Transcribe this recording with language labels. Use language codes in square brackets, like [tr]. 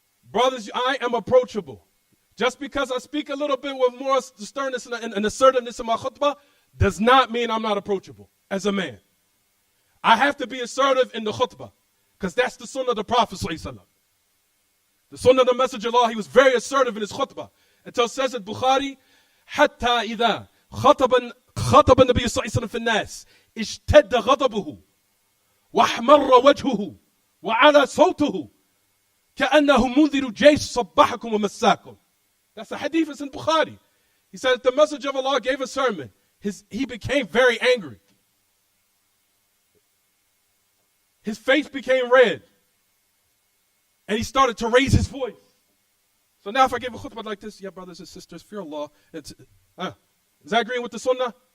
[en] Brothers, I am approachable. Just because I speak a little bit with more sternness and assertiveness in my khutbah does not mean I'm not approachable as a man. I have to be assertive in the khutbah because that's the sunnah of the Prophet ﷺ. The sunnah of the Messenger of Allah, he was very assertive in his khutbah. Until says at Bukhari, [ar] حتى إذا خطب النبي صلى الله عليه وسلم في الناس اشتد غضبه واحمر وجهه وعلى صوته كأنه منذر جيش صبحكم ومساكم. [en] That's a hadith, it's in Bukhari. He said the Messenger of Allah gave a sermon. He became very angry. His face became red. And he started to raise his voice. So now if I give a khutbah like this, yeah, brothers and sisters, fear Allah. Is that agreeing with the sunnah?